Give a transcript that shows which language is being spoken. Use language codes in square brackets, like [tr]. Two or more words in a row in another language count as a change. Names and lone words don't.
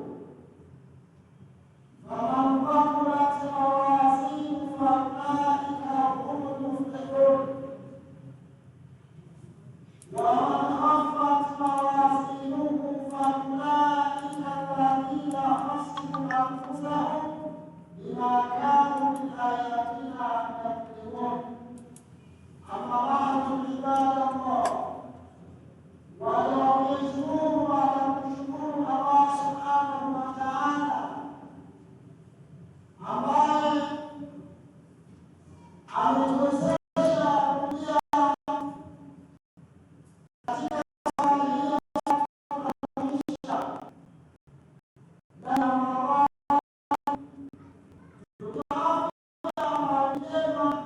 [ar] فمن ثقلت موازينه فأولئك هم المفلحون ومن خفت موازينه فأولئك الذين خسروا أنفسهم بما كانوا بآياتنا يكذبون. أما بعد عباد الله ويوم ونشكر الله سبحانه وتعالى [sw] ambaye ametuwezesha kuja katika safari hii ya kukamilisha ndani ya Ramadhani tukiwa amali njema.